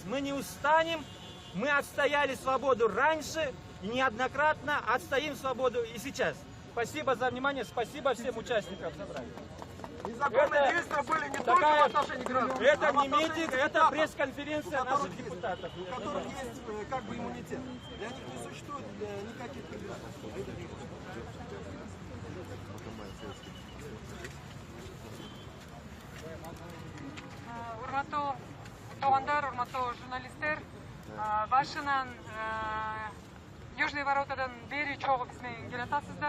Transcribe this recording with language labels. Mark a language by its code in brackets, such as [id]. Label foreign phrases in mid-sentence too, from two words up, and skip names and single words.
[ru] Мы не устанем, мы отстояли свободу раньше, и неоднократно отстоим свободу и сейчас. Спасибо за внимание, спасибо всем участникам собрания. Незаконные действия были не только в отношении граждан. Это не митинг, это пресс-конференция наших депутатов. У которых есть как бы иммунитет. Для них не существует никаких преград. [ky] Урматтуу туугандар, урматтуу журналисттер, башынан [ru] Южный воротадан [ky] бери чогуу биз менен келатасыздар.